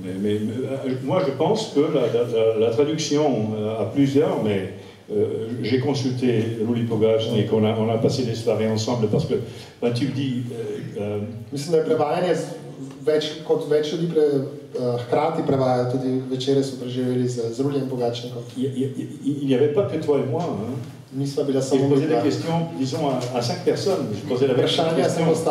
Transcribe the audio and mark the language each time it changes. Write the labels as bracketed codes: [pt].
[fr] Mais moi je pense que la traduction à plusieurs, mais j'ai consulté Luli Pogačnik, on a passé des soirées ensemble parce que tu me dis... [sl] Mislim, da je prevajanje kot več ljudi hkrati prevajajo, tudi večere so preživeli z Lulijem Pogačnikom. [fr] Il n'y avait pas que toi et moi, hein. Je posais des questions, disons, à 5 personnes. Je posais la même question.